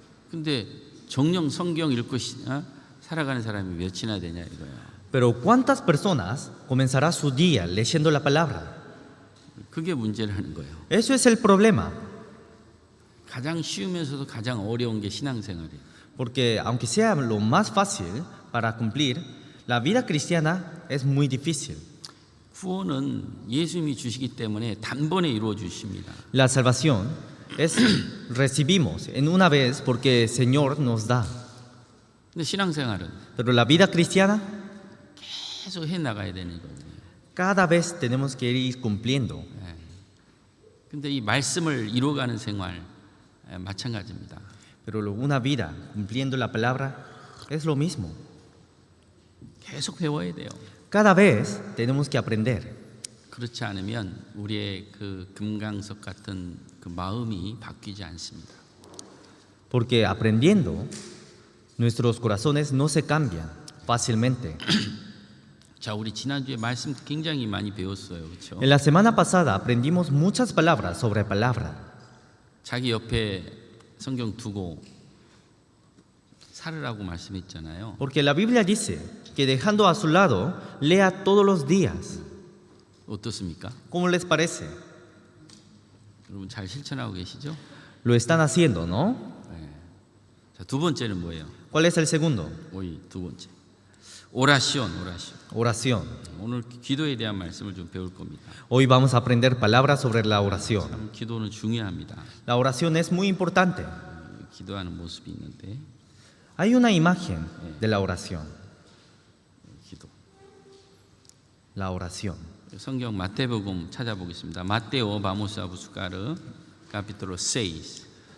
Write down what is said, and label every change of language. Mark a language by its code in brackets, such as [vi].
[ko] 근데 정령 성경 읽고 살아가는 사람이 몇이나 되냐 이거예요. [es] Pero ¿cuántas personas comenzará su día leyendo la palabra? [ko] 그게 문제라는 거예요. [es] Eso es el problema. [ko] 가장 쉬우면서도 가장 어려운 게 신앙생활이에요. [es] Porque aunque sea lo más fácil para cumplir, la vida cristiana es muy difícil. [ko] 구원은 예수님이 주시기 때문에 단번에 이루어 주십니다. [es] La salvación recibimos en una vez porque el Señor nos da. [ko] 근데 신앙생활은 [es] Pero la vida cristiana, [ko] 계속 해 나가야 되는 거예요. [es] cada vez tenemos que ir cumpliendo. [ko] 근데 이 말씀을 이루어가는 생활 마찬가지입니다. [es] Pero una vida cumpliendo la palabra es lo mismo. [ko] 계속 배워야 돼요. [es] Cada vez tenemos que aprender. [ko] 그렇지 않으면 우리의 그 금강석 같은 그 마음이 바뀌지 않습니다. [es] Porque aprendiendo, nuestros corazones no se cambian fácilmente. [ko] 자, 우리 지난주에 말씀 굉장히 많이 배웠어요. 그렇죠? [es] En la semana pasada aprendimos muchas palabras sobre palabra. [ko] 자기 옆에 성경 두고 살으라고 말씀했잖아요. [es] Porque la Biblia dice que dejando a su lado, lea todos los días. [ko] 어떻습니까? [es] ¿Cómo les parece? [ko] 여러분 잘 실천하고 계시죠? [es] Lo están haciendo, ¿no? [ko] 자, 두 번째는 뭐예요? [es] ¿Cuál es el segundo? [ko] 오이 두 번째. 오라시온. [es] Oración. [ko] 오늘 기도에 대한 말씀을 좀 배울 겁니다. [es] Hoy vamos a aprender palabras sobre la oración. [ko] 참 기도는 중요합니다. [es] La oración es muy importante. [ko] 기도하는 모습이 있는데 [es] Hay una imagen de la oración. [ko] 기도. [es] La oración. [ko] 성경 마태복음 찾아보겠습니다. [es] 마테오 바모스 아부스카르 capítulo 6.